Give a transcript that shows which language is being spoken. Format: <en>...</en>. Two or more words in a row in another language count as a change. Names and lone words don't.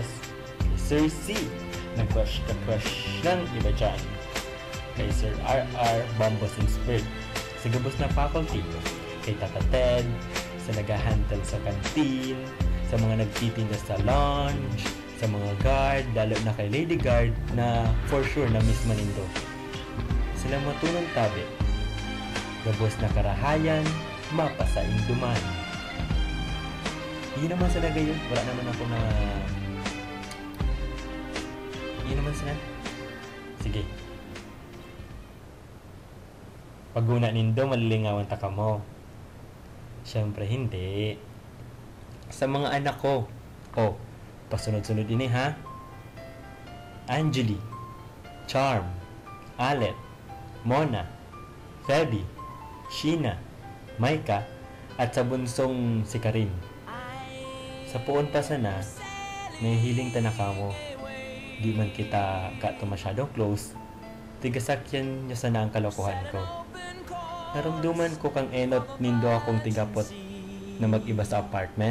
<tl>Sir C, nag-crush ka ng iba dyan. Kay Sir RR, Bombos and Spirit.</tl> <bik>Sa gabos na faculty.</bik> <tl>Kay Tata Ted, sa nag-handle sa canteen, sa mga nagtitinda sa lounge, sa mga guard, lalo na kay Lady Guard na</tl> <en>for sure</en> <tl>na miss manindo.</tl> <bik>Sila matunong tabi. Gabos na karahayan, mapasa induman.</bik> <tl>Hindi naman sila gayon. Wala naman ako na... Hindi naman sila. Sige.</tl> <bik>Paguna nindo, malilingawan ta ka mo.</bik> <tl>Siyempre, hindi. Sa mga anak ko.</tl> <bik>Oh, pasunod-sunod ini ha.</bik> <tl>Angeli, Charm, Alet, Mona, Feby, Sheena, Maika, at sa bunsong si Karin.</tl> <bik>Sa puon pa sana, may hiling tanaka mo. Di man kita kato masyadong close, tigasakyan niya sana ang kalokohan ko. Naramduman ko kang enot nindo akong tigapot na mag-iba sa apartment.</bik>